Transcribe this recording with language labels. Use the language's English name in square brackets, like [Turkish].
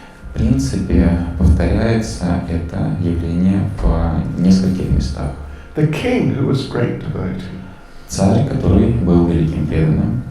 [Russian] В принципе, повторяется это явление в нескольких местах. [English] The king, who was a great devotee, [Russian] Царь, который был великим преданным,